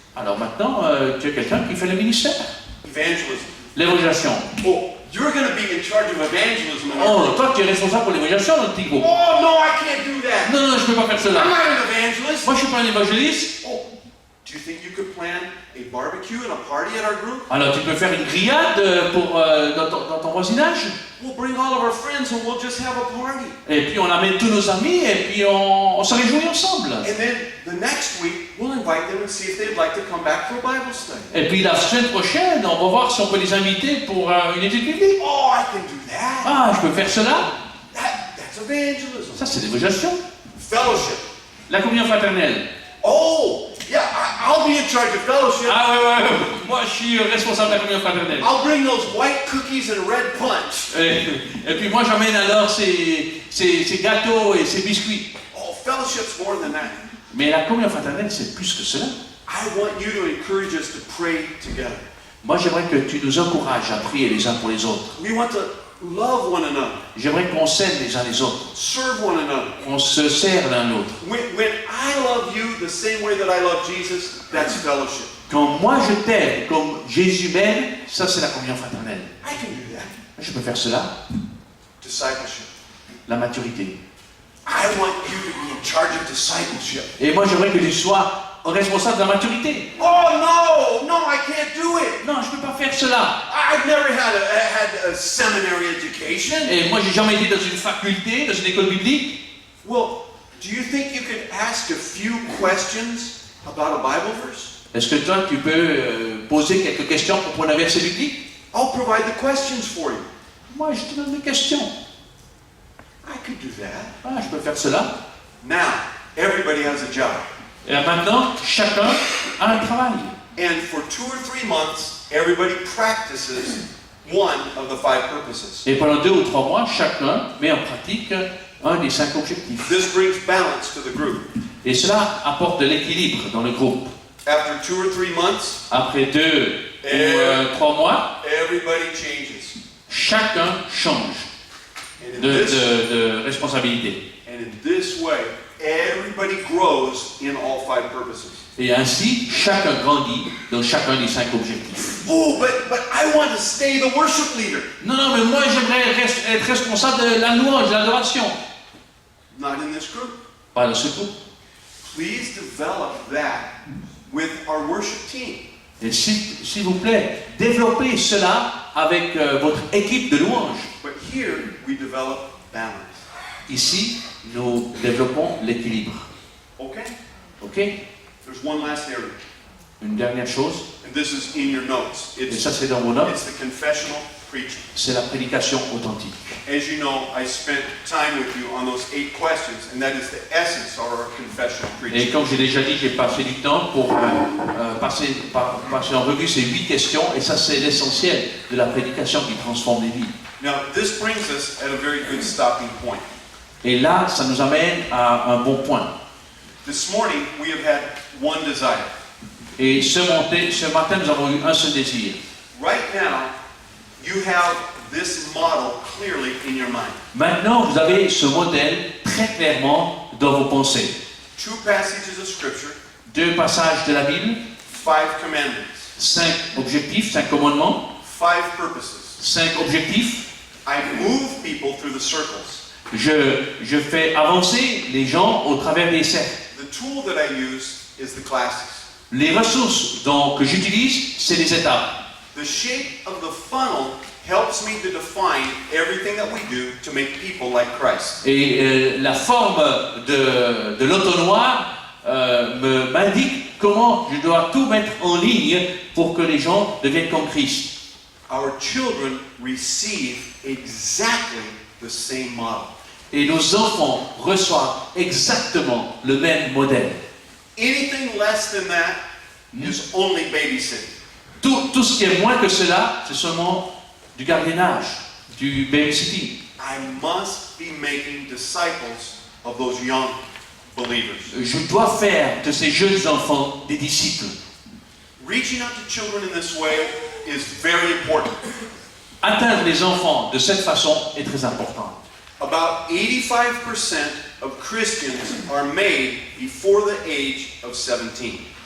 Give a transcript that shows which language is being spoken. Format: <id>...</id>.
<fr>Alors maintenant, tu es quelqu'un qui fait le ministère.</fr> <en>Evangelism.</en> <fr>L'évangélisation.</fr> <en>Oh, you're going to be in charge of evangelism in our Oh, group.</en> <fr>toi tu es responsable pour l'évangélisation dans le petit groupe.</fr> <en>Oh, no, I can't do that.</en> <fr>Non, non, je ne peux pas faire cela.</fr> <en>I'm not an evangelist.</en> <fr>Moi je suis pas un évangéliste.</fr> <en>Oh, do you think you could plan a barbecue and a party at our group?</en> <fr>Alors tu peux faire une grillade dans ton voisinage.</fr> <en>We'll bring all of our friends and we'll just have a party.</en> <fr>Et puis on amène tous nos amis et puis on se réjouit ensemble.</fr> <en>And then the next week, we'll invite them and see if they'd like to come back for a Bible study.</en> <fr>Et puis la semaine prochaine, on va voir si on peut les inviter pour une étude biblique.</fr> <en>Oh, I can do that.</en> <fr>Ah, je peux faire cela.</fr> <en>evangelism.</en> <fr>Ça, c'est l'évangélisation.</fr> <en>Fellowship.</en> <fr>La communion fraternelle.</fr> <en>Oh, yeah, I'll be in charge of fellowship.</en> <fr>Ah ouais, moi je suis responsable de la communion fraternelle.</fr> <en>I'll bring those white cookies and red punch.</en> <fr>Et puis moi j'emmène alors ces gâteaux et ces biscuits.</fr> <en>Oh, fellowship's more than that.</en> <fr>Mais la communion fraternelle, c'est plus que cela.</fr> <en>I want you to encourage us to pray together.</en> <fr>Moi j'aimerais que tu nous encourages à prier les uns pour les autres.</fr> <en>We want to love one another,</en> <fr>J'aimerais qu'on s'aime les uns les autres,</fr> <en>serve one another.</en> <fr>qu'on se sert l'un l'autre.</fr> <en>When I love you the same way that I love Jesus, that's fellowship.</en> <fr>Quand moi je t'aime comme Jésus m'aime, ça c'est la communion fraternelle.</fr> <en>I can do that.</en> <fr>Je peux faire cela.</fr> <en>Discipleship.</en> <fr>La maturité.</fr> <en>I want you to be in charge of discipleship.</en> <fr>Et moi j'aimerais que tu sois responsable de la maturité.</fr> <en>Oh no, I can't do it.</en> <fr>Non, je ne peux pas faire cela.</fr> <en>I've never had a seminary education.</en> <fr>Et moi j'ai jamais été dans une faculté, dans une école biblique.</fr> <en>Well, do you think you could ask a few questions about a Bible verse?</en> <fr>Est-ce que toi tu peux poser quelques questions pour un verset biblique?</fr> <en>I'll provide the questions for you.</en> <fr>Moi je te donne des questions.</fr> <en>I could do that.</en> <fr>Ah, je peux faire cela.</fr> <en>Now, everybody has a job.</en> <fr>Et maintenant, chacun a un travail.</fr> <en>And for 2 or 3 months, everybody practices one of the 5 purposes.</en> <fr>Et pendant 2 ou 3 mois, chacun met en pratique un des 5 objectifs.</fr> <en>This brings balance to the group.</en> <fr>Et cela apporte de l'équilibre dans le groupe.</fr> <en>After 2 or 3 months,</en> <fr>Après 2 ou 3 mois,</fr> <en>everybody changes.</en> <fr>chacun change</fr> <en>And in</en> <fr>de responsabilité.</fr> <en>this way, everybody grows in all 5 purposes.</en> <fr>Et ainsi, chacun grandit dans chacun des 5 objectifs.</fr> <en>Oh, but I want to stay the worship leader.</en> <fr>Non, mais moi j'aimerais être responsable de la louange, de l'adoration.</fr> <en>Not in this group.</en> <fr>Pas dans ce groupe.</fr> <en>Please develop that with our worship team.</en> <fr>Et s'il vous plaît, développez cela avec votre équipe de louange.</fr> <en>But here, we develop balance.</en> <fr>Ici, nous développons l'équilibre.</fr> <en>Okay?</en> <fr>Ok?</fr> <en>There's one last area.</en> <fr>Une dernière chose,</fr> <en>And this is in your notes.</en> <fr>et ça c'est dans vos notes,</fr> <en>It's the confessional preaching.</en> <fr>c'est la prédication authentique.</fr> <en>As you know, I spent time with you on those 8 questions, and that is the essence of our confessional</en> <fr>Et</fr> <en>preaching.</en> <fr>comme j'ai déjà dit, j'ai passé du temps pour passer en revue ces 8 questions, et ça c'est l'essentiel de la prédication qui transforme les vies.</fr> <en>Now, this brings us at a very good stopping point.</en> <fr>Et là, ça nous amène à un bon point.</fr> <en>This morning, we have had one desire.</en> <fr>Et ce matin, nous avons eu un seul désir.</fr> <en>Right now, you have this model clearly in your mind.</en> <fr>Maintenant, vous avez ce modèle très clairement dans vos pensées.</fr> <en>2 passages of Scripture,</en> <fr>2 passages de la Bible,</fr> <en>5 commandments,</en> <fr>5 objectifs, 5 commandements,</fr> <en>5 purposes.</en> <fr>5 objectifs.</fr> <en>I move people through the circles.</en> <fr>Je fais avancer les gens au travers des cercles.</fr> <en>The tool that I use is the classes.</en> <fr>Les ressources que j'utilise, c'est les étapes.</fr> <en>The shape of the funnel helps me to define everything that we do to make people like Christ.</en> <fr>Et la forme de l'entonnoir m'indique comment je dois tout mettre en ligne pour que les gens deviennent comme Christ.</fr> <en>Our children receive exactly the same model.</en> <fr>Et nos enfants reçoivent exactement le même modèle.</fr> <en>Anything less than that is only babysitting.</en> <fr>Tout ce qui est moins que cela, c'est seulement du gardiennage, du babysitting.</fr> <en>I must be making disciples of those young believers.</en> <fr>Je dois faire de ces jeunes enfants des disciples.</fr> <en>Reaching out to children in this way is very important.</en> <fr>Atteindre les enfants de cette façon est très important.</fr> <en>About 85% of Christians are made before the age of 17.</en>